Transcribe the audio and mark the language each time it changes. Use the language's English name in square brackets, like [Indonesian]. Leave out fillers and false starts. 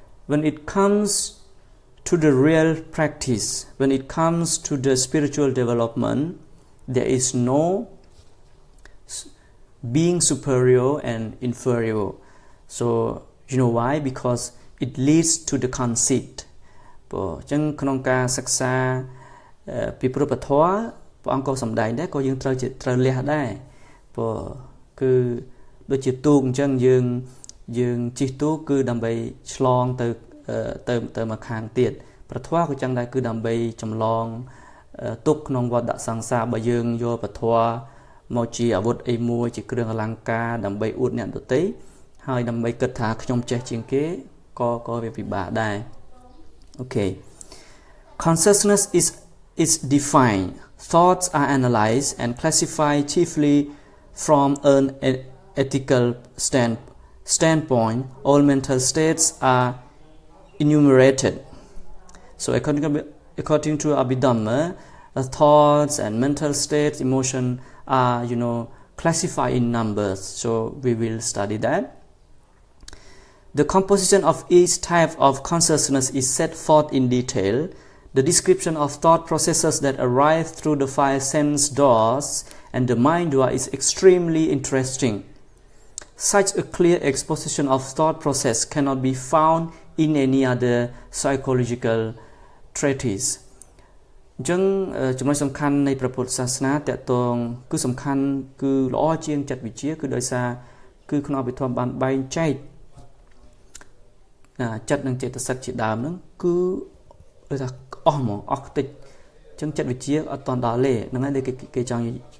[English] When it comes to the real practice, when it comes to the spiritual development, there is no being superior and inferior. So you know why? Because it leads to the conceit. [Khmer] ចឹងក្នុងការសិក្សាពីព្រះពុទ្ធធម៌ព្រះអង្គក៏សម្ដែងដែរក៏យើងត្រូវលះដែរព្រោះគឺដូចជាទូកអញ្ចឹងយើងជិះទូកគឺដើម្បីឆ្លង ទៅមកខាងទៀតព្រះធម៌ក៏ចឹងដែរគឺដើម្បីចម្លងទុកក្នុងវដ្តសង្សារបើយើងយកព្រះធម៌មកជាអាវុធអីមួយជាគ្រឿងអលង្ការដើម្បីអួតអ្នកដទៃហើយដើម្បីគិតថាខ្ញុំចេះជាងគេក៏វាពិបាកដែរ Okay. [English] Consciousness is defined. Thoughts are analyzed and classified chiefly from an ethical standpoint. All mental states are enumerated. So according to Abhidhamma, thoughts and mental states, emotion are, classified in numbers. So we will study that. The composition of each type of consciousness is set forth in detail. The description of thought processes that arrive through the 5 sense doors and the mind door is extremely interesting. Such a clear exposition of thought process cannot be found in any other psychological treatise. [Khmer] អញ្ចឹងចំណុចសំខាន់នៃព្រះពុទ្ធសាសនាតកតងគឺសំខាន់គឺល្អជាងចិត្តវិទ្យាគឺដោយសារគឺក្នុងអភិធម្មបានបែងចែក ចិត្តនិងចេតសិកជាដើមហ្នឹងគឺដូចថាអស់ហ្មងអស់ខ្ទេចអញ្ចឹងចិត្តវិទ្យាអត់តន់ដល់ទេហ្នឹងហើយគេចង់និ